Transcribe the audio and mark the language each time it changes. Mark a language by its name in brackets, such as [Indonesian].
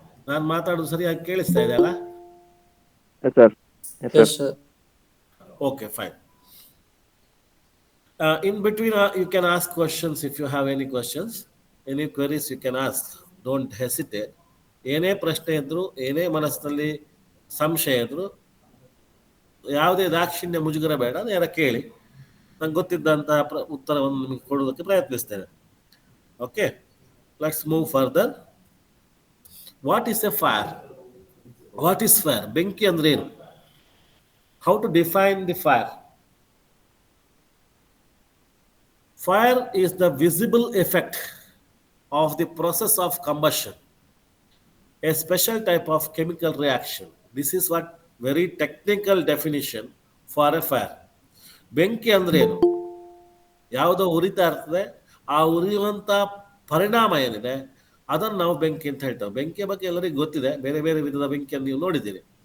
[Kannada] ನಾನು ಮಾತಾಡೋದು ಸರಿಯಾಗಿ ಕೇಳಿಸ್ತಾ ಇದೆ ಅಲ್ಲ? [English] Yes, sir. Yes, sir. Yes, sir. Okay, fine. In between, you can ask questions if you have any questions. Any queries you can ask. Don't hesitate. [Kannada] ಏನೇ ಪ್ರಶ್ನೆ ಇದ್ರು, ಏನೇ ಮನಸ್ಸಿನಲ್ಲಿ ಸಂಶಯ ಇದ್ರು, ಯಾವುದೇ ದಾಕ್ಷಿಣ್ಯ ಮುಜುಗರ ಬೇಡ, ನೇರ ಕೇಳಿ. ನಂಗೆ ಗೊತ್ತಿದ್ದಂತಹ ಉತ್ತರವನ್ನು ನಿಮಗೆ ಕೊಡೋದಕ್ಕೆ ಪ್ರಯತ್ನಿಸ್ತೇನೆ. [English] Okay, let's move further. What is a fire? What is fire? [Kannada] ಬೆಂಕಿ ಅಂದ್ರೆ ಏನು? [English] How to define the fire? Fire is the visible effect of the process of combustion, a special type of chemical reaction. This is what very technical definition for a fire. [Kannada] ಬೆಂಕಿ ಅಂದ್ರೆ ಏನು? ಯಾವುದೋ ಉರಿತಾ ಇರ್ತದೆ, ಆ ಉರಿಯುವಂಥ ಪರಿಣಾಮ ಏನಿದೆ ಅದನ್ನು ನಾವು ಬೆಂಕಿ ಅಂತ ಹೇಳ್ತೇವೆ. ಬೆಂಕಿಯ ಬಗ್ಗೆ ಎಲ್ಲರಿಗೂ ಗೊತ್ತಿದೆ, ಬೇರೆ ಬೇರೆ ವಿಧದ ಬೆಂಕಿಯನ್ನು ನೀವು ನೋಡಿದ್ದೀರಿ.